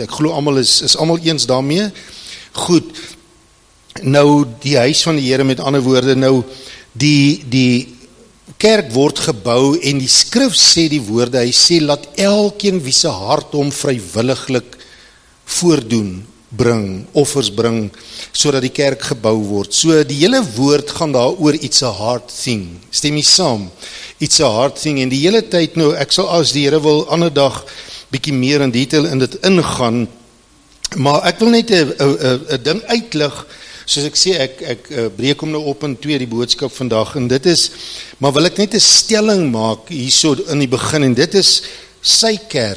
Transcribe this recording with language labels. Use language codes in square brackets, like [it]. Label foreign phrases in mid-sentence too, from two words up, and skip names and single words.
[af] Ek glo almal is almal eens daarmee. Goed, nou die huis van die Here, met ander woorde, nou die kerk word gebou, en die skrif sê die woorde, hy sê, laat elkeen wie se hart hom vrywilliglik voordoen, bring, offers bring, sodat die kerk gebou word. So die hele woord gaan daar oor [en] it's a hard thing, [af] stem jy saam? [en] It's a hard thing, [af] en die hele tyd nou, ek sal, as die Here wil, ander dag bietjie meer in detail in dit ingaan, maar ek wil net 'n ding uitlig, soos ek sê, ek breek hom nou op in 2 die boodskap vandag, en dit is, maar wil ek net 'n stelling maak hierso in die begin, en dit is sy kerk.